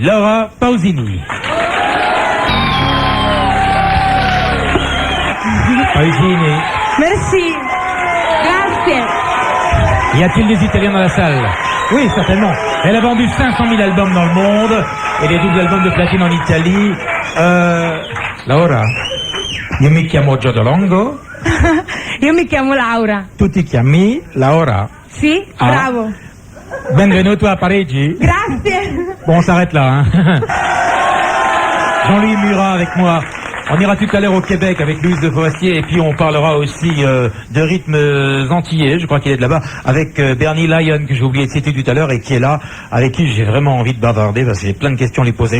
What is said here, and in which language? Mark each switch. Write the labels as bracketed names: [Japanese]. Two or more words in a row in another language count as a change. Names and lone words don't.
[French] Laura Pausini. Pausini. Merci. Grazie. Y a-t-il des Italiens dans la salle? Oui, certainement. Elle a vendu 500 000 albums dans le monde et des doubles albums de platine en Italie. [Italian] Laura, io mi chiamo Giodolongo. Io mi chiamo Laura. Tu ti chiami Laura? Sì, bravo. Benvenuto a Parigi. Grazie. [French] Bon, on s'arrête là. Jean-Louis Murat avec moi. On ira tout à l'heure au Québec avec Louise de Forestier et puis on parlera aussi de rythmes antillais, je crois qu'il est de là-bas, avec Bernie Lyon que j'ai oublié de citer tout à l'heure et qui est là, avec qui j'ai vraiment envie de bavarder parce que j'ai plein de questions à lui poser.